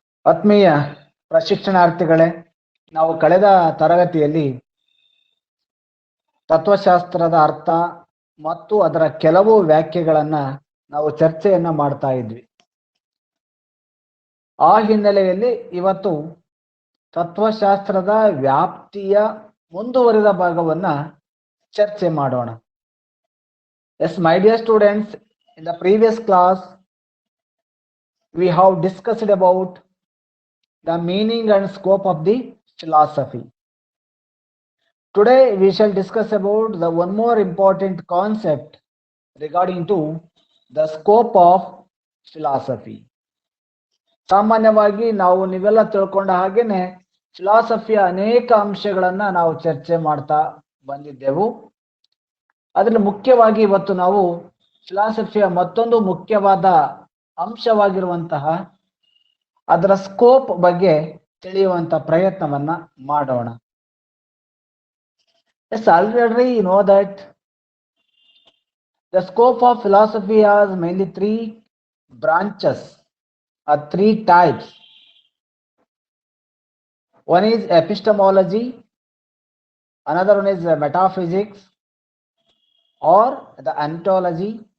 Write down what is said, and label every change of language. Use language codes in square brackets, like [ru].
[kn] ಆತ್ಮೀಯ ಪ್ರಶಿಕ್ಷಣಾರ್ಥಿಗಳೇ, ನಾವು ಕಳೆದ ತರಗತಿಯಲ್ಲಿ ತತ್ವಶಾಸ್ತ್ರದ ಅರ್ಥ ಮತ್ತು ಅದರ ಕೆಲವು ವ್ಯಾಖ್ಯೆಗಳನ್ನ ನಾವು ಚರ್ಚೆಯನ್ನ ಮಾಡ್ತಾ ಇದ್ವಿ. ಆ ಹಿನ್ನೆಲೆಯಲ್ಲಿ ಇವತ್ತು ತತ್ವಶಾಸ್ತ್ರದ ವ್ಯಾಪ್ತಿಯ ಮುಂದುವರಿದ ಭಾಗವನ್ನ ಚರ್ಚೆ ಮಾಡೋಣ. [en] Yes my dear students, in the previous class we have discussed about the meaning and scope of the philosophy. Today we shall discuss about the one more important concept regarding to the scope of philosophy. [kn] ಸಾಮಾನ್ಯವಾಗಿ ನೀವೆಲ್ಲ ತಿಳ್ಕೊಂಡ ಹಾಗೇನೆ ಫಿಲಾಸಫಿಯ ಅನೇಕ ಅಂಶಗಳನ್ನ ನಾವು ಚರ್ಚೆ ಮಾಡ್ತಾ ಬಂದಿದ್ದೆವು. ಅದರಲ್ಲಿ ಮುಖ್ಯವಾಗಿ ಇವತ್ತು ನಾವು ಫಿಲಾಸಫಿಯ ಮತ್ತೊಂದು ಮುಖ್ಯವಾದ ಅಂಶವಾಗಿರುವಂತಹ ಅದರ ಸ್ಕೋಪ್ ಬಗ್ಗೆ ತಿಳಿಯುವಂತ ಪ್ರಯತ್ನವನ್ನ ಮಾಡೋಣ. [en] Yes, already you know that the scope of philosophy has mainly three branches or three types. One is epistemology, another one is metaphysics or the ontology.